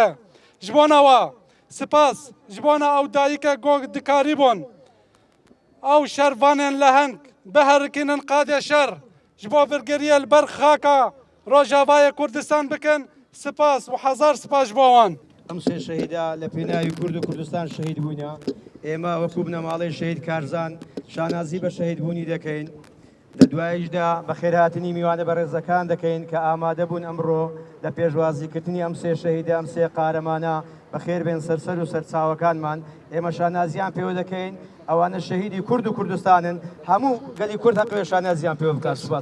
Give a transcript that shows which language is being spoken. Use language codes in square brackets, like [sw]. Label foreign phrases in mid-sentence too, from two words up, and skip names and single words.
[ku] Ji bona we spas ji bona ew dayîke got dikarîbûn ew şervanên leheng biherikînin qadê şer ji bo virgiriyê li ber xaka Rojavayê Kurdistan bikin. Spas û hezar spas ji bo wan. [ckb] ئەم سێ شەهیدا لە پێناوی کورد و کوردستان شەهید بووینە. ئێمە وەکو بنەماڵەی شەهید کارزان شانازی بە شەهیدبوونی دەکەین لە دوایشدا بە خێرهاتنی میوانە بەڕێزەکان دەکەین کە ئامادە بوون ئەمڕۆ لە پێشوازیکردنی ئەم سێ شەهیدە ئەم سێ قارەمانە بەخێر بێن سەرسەر و سەرچاوەکانمان ئێمە شانازیان پێوە دەکەین ئەوانە شەهیدی کورد و کوردستانن هەموو گەلی کورد هەقوێ شانازیان پێوە بکات سوپاس